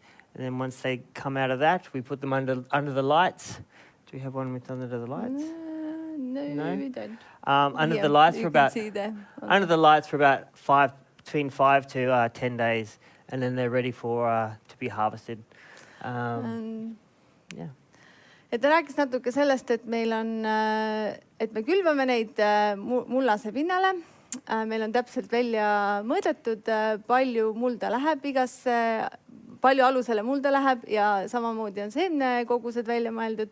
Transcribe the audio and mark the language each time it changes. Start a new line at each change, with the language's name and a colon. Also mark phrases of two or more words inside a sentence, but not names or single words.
English: And then once they come out of that, we put them under the lights. Do we have one with under the lights? No, we don't. Under the lights for about between 5 to 10 days, and then they're ready for to be harvested. Yeah.
Estonian: Et ta rääkis natuke sellest, et meil on, et me külvame neid mullase pinnale. Meil on täpselt välja mõõdetud, palju mulda läheb igasse, palju alusele mulda läheb ja samamoodi on seemnekogused välja mõeldud.